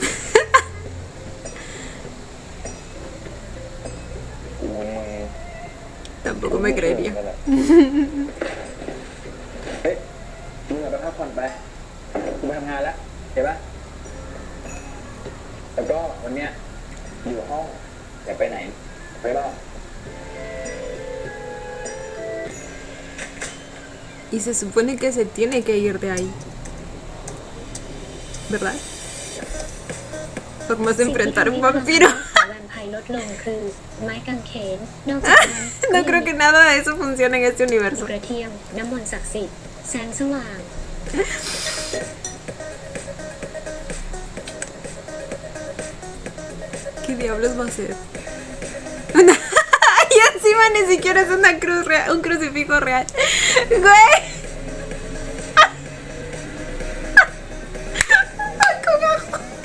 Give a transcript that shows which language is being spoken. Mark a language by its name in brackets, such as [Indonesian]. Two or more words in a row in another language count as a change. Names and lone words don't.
[Thai] กูมึง [Spanish] Tampoco me creería. [Thai] เฮ้ยมึงอะไปพักผ่อนไปกูไปทำงานแล้วเห็นปะแล้วก็วันเนี้ยอยู่ห้องอย่าไปไหนไปรอด [Spanish] Y se supone que se tiene que ir de ahí, ¿verdad? Formas de enfrentar un vampiro. [Thai] แวมไพร์ลดลงคือไม้กางเขนนอกจากนั้น [Spanish] No creo que nada de eso funcione en este ก universo. [Thai] ระเทียมน้ำมนต์ศักดิ์สิทธิ์แสงสว่าง [Spanish] ¿Qué diablos va a ser? Y encima ni siquiera es una cruz real, un crucifijo real. Güey. Con ajo.